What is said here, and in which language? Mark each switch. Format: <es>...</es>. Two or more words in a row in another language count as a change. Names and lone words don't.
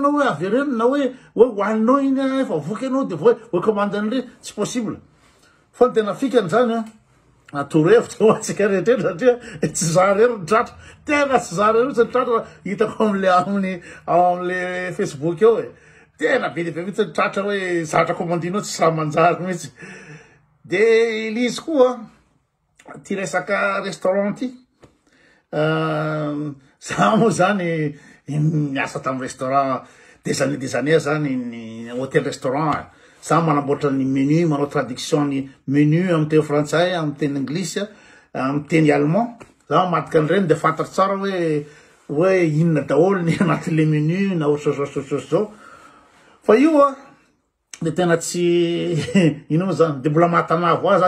<mg>anao hoe avereno na hoe hoaninao iny efa voky anao de hoe commande an'le tsy possible fa ny tena fikany zany atorohevitra ho atsika rehetrretra satria tsy za rery ny tratra tena tsy za rery mihitsy ny tratra hitako amle Facebook eo tena be de be mihitsy ny tratra hoe zavatra commandinao tsy raha manjary mihitsy de lizy koa ty resaka restaurant ty za moa zany miasa tamin'ny</mg> <fr>restaurant des années</fr> <mg>zany ny</mg> <fr>hôtel restaurant</fr> <mg>za manamboatra ny menu manao traduction ny menu amin'ny teny frantsay amin'ny teny anglisy amin'ny teny allemand za mamadika an'ireny de fantatra tsara hoe inona daholo ny anatin'le menu na ohatrao zao fa io de tena tsy ino moa zany de mbola mahatanavo azy zany</mg>